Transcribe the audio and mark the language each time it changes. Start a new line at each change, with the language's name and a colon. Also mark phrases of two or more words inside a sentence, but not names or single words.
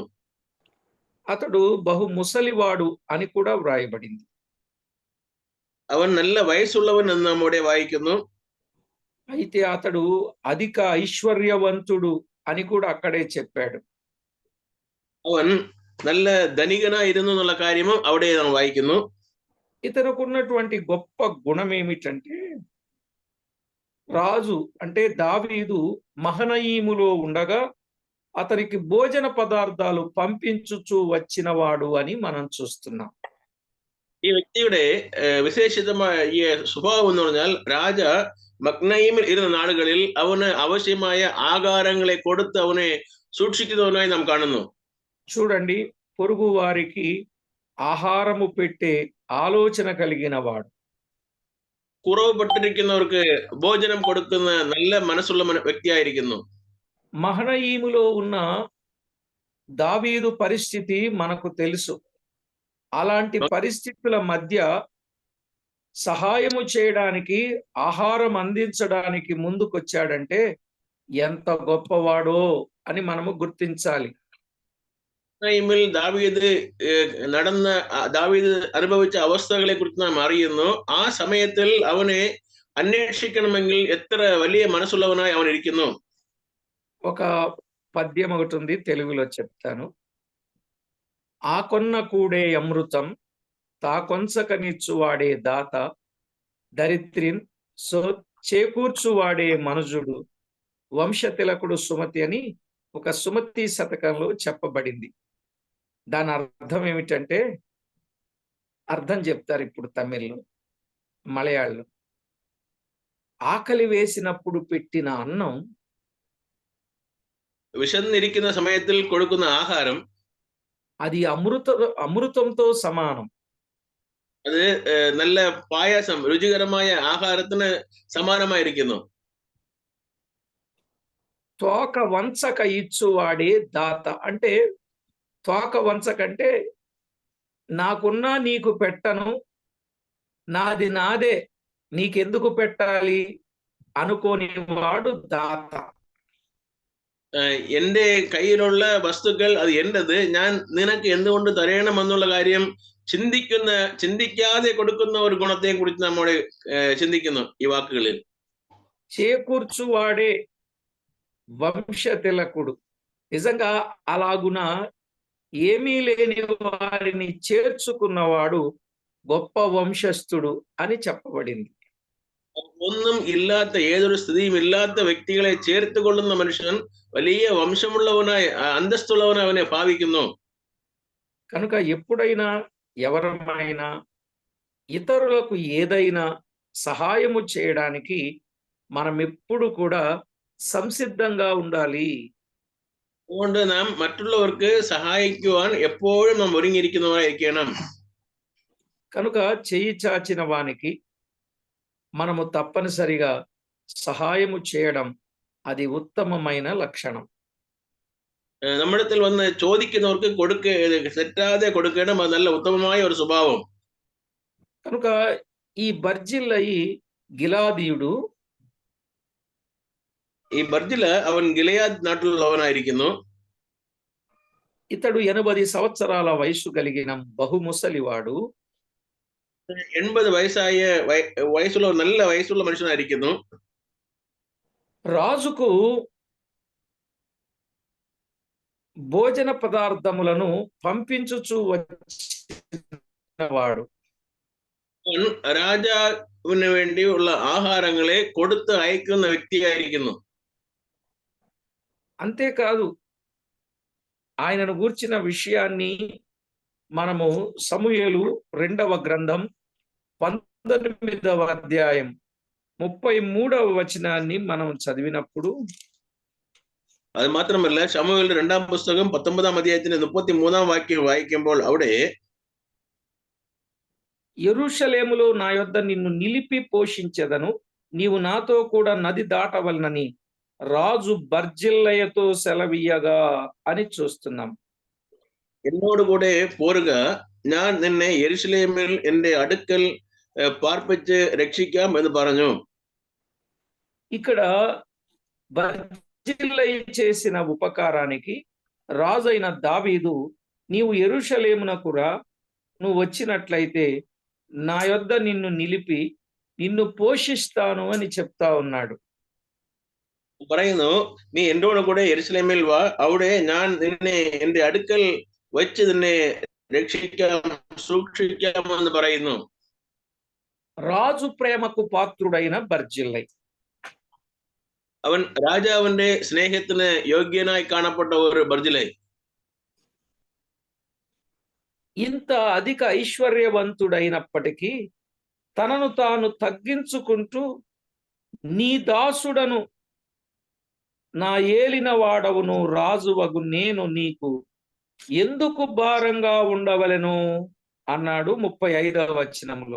Telugu: అతడు బహు ముసలివాడు అని కూడా వ్రాయబడింది.
Malayalam: അവൻ നല്ല വയസ്സുള്ളവൻ എന്ന് നാം ഇവിടെ വായിക്കുന്നു.
Telugu: అయితే అతడు అధిక ఐశ్వర్యవంతుడు అని కూడా అక్కడే చెప్పాడు.
Malayalam: അവൻ നല്ല ധനികനായിരുന്നു എന്നുള്ള കാര്യവും അവിടെ നാം വായിക്കുന്നു.
Telugu: ఇతనుకున్నటువంటి గొప్ప గుణం ఏమిటంటే, రాజు అంటే దావీదు మహనయీములో ఉండగా అతనికి భోజన పదార్థాలు పంపించుచూ వచ్చినవాడు అని మనం చూస్తున్నాం.
Malayalam: ഈ വ്യക്തിയുടെ വിശേഷിതമായ ഈ സ്വഭാവം എന്ന് പറഞ്ഞാൽ രാജ മഗ്നയീമിൽ ഇരുന്ന നാടുകളിൽ അവന് ആവശ്യമായ ആഹാരങ്ങളെ കൊടുത്ത് അവനെ സൂക്ഷിക്കുന്നവനായി നാം കാണുന്നു.
Telugu: చూడండి, పొరుగు వారికి ఆహారము పెట్టే ఆలోచన కలిగిన వాడు,
Malayalam: കുറവുപെട്ടിരിക്കുന്നവർക്ക് ഭോജനം കൊടുക്കുന്ന നല്ല മനസ്സുള്ള വ്യക്തിയായിരിക്കുന്നു.
Telugu: మహనయీములో ఉన్న దావీదు పరిస్థితి మనకు తెలుసు. అలాంటి పరిస్థితుల మధ్య సహాయము చేయడానికి, ఆహారం అందించడానికి ముందుకొచ్చాడంటే ఎంత గొప్పవాడో అని మనము గుర్తించాలి.
Malayalam: ദാവീദ് അനുഭവിച്ച അവസ്ഥകളെ കുറിച്ച് നാം അറിയുന്നു. ആ സമയത്തിൽ അവനെ അന്വേഷിക്കണമെങ്കിൽ എത്ര വലിയ മനസ്സുള്ളവനായി അവൻ ഇരിക്കുന്നു.
Telugu: ఒక పద్యం ఒకటి ఉంది, తెలుగులో చెప్తాను. ఆకొన్న కూడే అమృతం తాకొంచకనిచ్చువాడే దాత, దరిద్రిన్ చేకూర్చువాడే మనుజుడు, వంశతిలకుడు సుమతి అని ఒక సుమతి శతకంలో చెప్పబడింది. దాని అర్థం ఏమిటంటే, అర్థం చెప్తారు ఇప్పుడు తమిళ్లో, మలయాళంలో. ఆకలి వేసినప్పుడు పెట్టిన అన్నం,
Malayalam: విషంనిరికిన సమయത്തിൽ കൊടുക്കുന്ന ആഹാരം,
Telugu: అది అమృతంతో సమానం.
Malayalam: അത് നല്ല പായസം, രുചികരമായ ആഹാരത്തിന് സമാനമായിരിക്കുന്നു.
Telugu: తోక వంచక ఇచ్చువాడే దాత అంటే, తోక వంచకంటే నాకున్నా నీకు పెట్టను, నాది నాదే నీకెందుకు పెట్టాలి అనుకోని వాడు దాత.
Malayalam: എന്റെ കയ്യിലുള്ള വസ്തുക്കൾ അത് എന്റേത്, ഞാൻ നിനക്ക് എന്തുകൊണ്ട് തരണമെന്നുള്ള കാര്യം ചിന്തിക്കാതെ കൊടുക്കുന്ന ഒരു ഗുണത്തെ കുറിച്ച് നമ്മൾ ചിന്തിക്കുന്നു ഈ വാക്കുകളിൽ.
Telugu: చేకూర్చువాడే వంశ తిలకుడు. నిజంగా అలాగున ఏమీ లేని వారిని చేర్చుకున్నవాడు గొప్ప వంశస్థుడు అని చెప్పబడింది.
Malayalam: ഒന്നും ഇല്ലാത്ത, ഏതൊരു സ്ഥിതിയും ഇല്ലാത്ത വ്യക്തികളെ ചേർത്തുകൊള്ളുന്ന മനുഷ്യൻ വലിയ వంశముള്ളവനായി, അന്തസ്തുള്ളവനായി അവനെ ഭാവിക്കുന്നു.
Telugu: కనుక ఎప్పుడైనా ఎవరమైనా ఇతరులకు ఏదైనా సహాయము చేయడానికి మనం ఎప్పుడు కూడా సంసిద్ధంగా ఉండాలి.
Malayalam: അതുകൊണ്ട് നാം മറ്റുള്ളവർക്ക് സഹായിക്കുവാൻ എപ്പോഴും നാം ഒരുങ്ങിയിരിക്കുന്നവരായിരിക്കണം.
Telugu: కనుక చెయ్యి చాచిన వానికి మనము తప్పనిసరిగా సహాయము చేయడం అది ఉత్తమమైన లక్షణం.
Malayalam: നമ്മുടെ അടുത്തിൽ വന്ന് ചോദിക്കുന്നവർക്ക് തെറ്റാതെ കൊടുക്കണം, അത് നല്ല ഉത്തമമായ ഒരു സ്വഭാവം.
Telugu: కనుక ఈ బర్జిల్లయి గిలాదీయుడు,
Malayalam: ഈ ബർജില അവൻ ഗിലെയാദ് നാട്ടിലുള്ളവനായിരിക്കുന്നു.
Telugu: ఇతడు 80 సంవత్సరాల వయసు కలిగిన బహుముసలివాడు.
Malayalam: 80 വയസ്സുള്ള നല്ല വയസ്സുള്ള മനുഷ്യനായിരിക്കുന്നു.
Telugu: రాజుకు భోజన పదార్థములను పంపించుచు వచ్చినవాడు.
Malayalam: രാജാവിന് വേണ്ടിയുള്ള ആഹാരങ്ങളെ കൊടുത്ത് അയക്കുന്ന വ്യക്തിയായിരിക്കുന്നു.
Telugu: అంతేకాదు, ఆయనను గూర్చిన విషయాన్ని మనము సమూయేలు 2వ గ్రంథం 19వ అధ్యాయం 33వ వచనాన్ని మనం చదివినప్పుడు,
Malayalam: അത് മാത്രമല്ല ശമൂവേൽ 2-ാം പുസ്തകം 19-ാം അധ്യായത്തിന്റെ 33-ാം വാക്യം വായിക്കുമ്പോൾ അവിടെ
Telugu: యెరూషలేములో నా యొద్ద నిన్ను నిలిపి పోషించెదను, నీవు నాతో కూడా నది దాటవలనని రాజు ബർജില്ലയతో సెలవీయగా అని చూస్తున్నాం.
Malayalam: എന്നോട് കൂടെ പോരുക, ഞാൻ നിന്നെ യെരൂശലേമിൽ എന്റെ അടുക്കൽ പാർപ്പിച്ച് രക്ഷിക്കാം എന്ന് പറഞ്ഞു.
Telugu: ఇక్కడ బర్జిల్లయి చేసిన ఉపకారానికి రాజైన దావీదు, నీవు యెరూషలేమునకు రా, నువ్వు వచ్చినట్లయితే నా యొద్ద నిన్ను నిలిపి నిన్ను పోషిస్తాను అని చెప్తా ఉన్నాడు.
Malayalam: പറയുന്നു, നീ എന്നോട് കൂടെ യെരൂശലേമിൽ വാ, അവിടെ ഞാൻ നിന്നെ എന്റെ അടുക്കൽ വെച്ച് നിന്നെ രക്ഷിക്കാം, സൂക്ഷിക്കാം എന്ന് പറയുന്നു.
Telugu: రాజు ప్రేమకు పాత్రుడైన బర్జిల్లై,
Malayalam: അവൻ രാജാവിന്റെ സ്നേഹത്തിന് യോഗ്യനായി കാണപ്പെട്ട ഒരു ബർജിലൈ.
Telugu: ఇంత అధిక ఐశ్వర్యవంతుడైనప్పటికీ తనను తాను తగ్గించుకుంటూ, నీ దాసుడను, నా ఏలిన వాడవును, రాజువగు నేను నీకు ఎందుకు భారంగా ఉండవలెను అన్నాడు 35వ వచనంలో.